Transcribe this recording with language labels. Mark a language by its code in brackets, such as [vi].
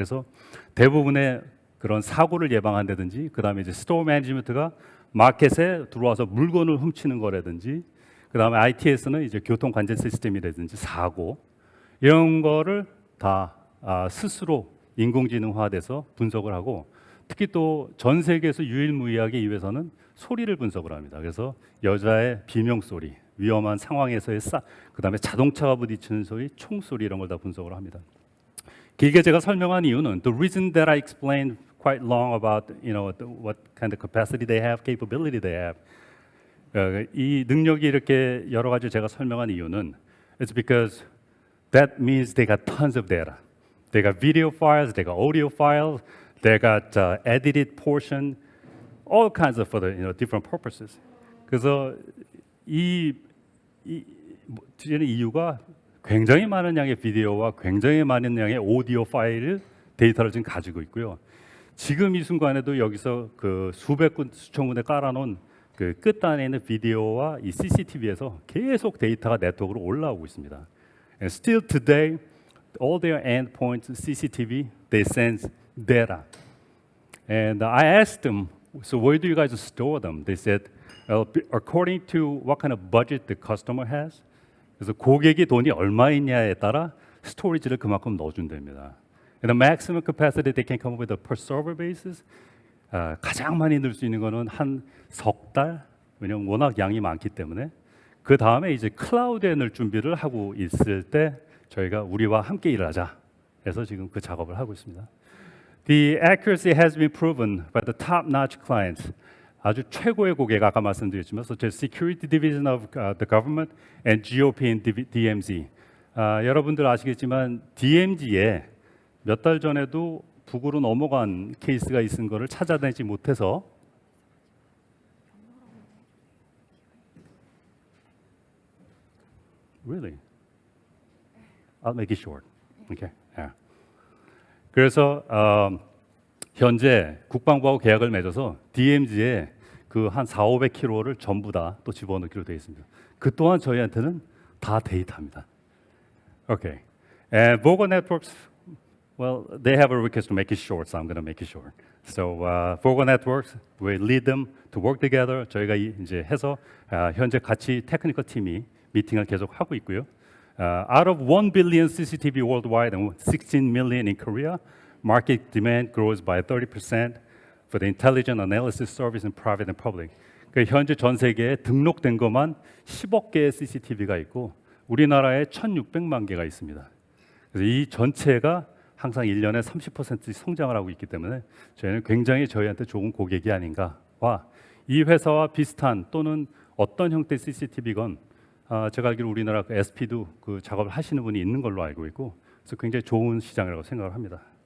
[ko] 그래서 대부분의 그런 사고를 예방한다든지, 그 다음에 이제 스토어 매니지먼트가 마켓에 들어와서 물건을 훔치는 거라든지, 그 다음에 ITS는 이제 교통 관제 시스템이라든지 사고 이런 거를 다 스스로 인공지능화돼서 분석을 하고, 특히 또 전 세계에서 유일무이하게 이 회사는 소리를 분석을 합니다. 그래서 여자의 비명 소리, 위험한 상황에서의 그 다음에 자동차가 부딪히는 소리, 총소리 이런 걸 다 분석을 합니다. 길게 제가 설명한 이유는 [en] the reason that I explained quite long about what kind of capacity they have, capability they have. [ko] 이 능력이 이렇게 여러 가지 제가 설명한 이유는 [en] it's because that means they got tons of data. They got video files, they got audio files, they got edited portion, all kinds of for the different purposes. [ko] 그래서 이는 이유가 굉장히 많은 양의 비디오와 굉장히 많은 양의 오디오 파일 데이터를 지금 가지고 있고요. 지금 이 순간에도 여기서 그 수백 군, 수천 군데 깔아놓은 그 끝단에 있는 비디오와 이 CCTV에서 계속 데이터가 네트워크로 올라오고 있습니다. [en] And still today, all their endpoints CCTV, they send data. And I asked them, so where do you guys store them? They said, according to what kind of budget the customer has. [ko] 그래서 고객이 돈이 얼마 있냐에 따라 스토리지를 그만큼 넣어준답니다. [en] And the maximum capacity they can come up with a per server basis. [ko] 가장 많이 넣을 수 있는 거는 한 석 달. 왜냐면 워낙 양이 많기 때문에. 그 다음에 이제 클라우드에 넣을 준비를 하고 있을 때 저희가 우리와 함께 일하자. 해서 지금 그 작업을 하고 있습니다. [en] The accuracy has been proven by the top-notch clients. [ko] 아주 최고의 고객, 아까 말씀드렸지만, [en] such as Security Division of the Government and GOP and DMZ. [ko] 여러분들 아시겠지만 DMZ에 몇 달 전에도 북으로 넘어간 케이스가 있은 거를 찾아내지 못해서 [en] Really? I'll make it short. Okay. Yeah. [ko] 그래서 현재 국방부하고 계약을 맺어서 DMZ에 그 한 400~500km를 전부 다 또 집어넣기로 되어 있습니다. 그 또한 저희한테는 다 데이터입니다. [en] Okay. And Vogel Networks, well, they have a request to make it short, so I'm going to make it short. So Vogel Networks, we lead them to work together. [ko] 저희가 이제 해서 현재 같이 테크니컬 팀이 미팅을 계속 하고 있고요. [en] Out of 1 billion CCTV worldwide and 16 million in Korea, market demand grows by 30% for the intelligent analysis service in private and public. [ko] 그러니까 현재 전 세계에 등록된 것만 10억 개의 CCTV가 있고 우리나라에 1,600만 개가 있습니다. 그래서 이 전체가 항상 1년에 30%씩 성장을 하고 있기 때문에 저희는 굉장히 저희한테 좋은 고객이 아닌가와 이 회사와 비슷한 또는 어떤 형태의 CCTV건 제가 알기로 우리나라 그 SP도 그 작업을 하시는 분이 있는 걸로 알고 있고 그래서 굉장히 좋은 시장이라고 생각을 합니다.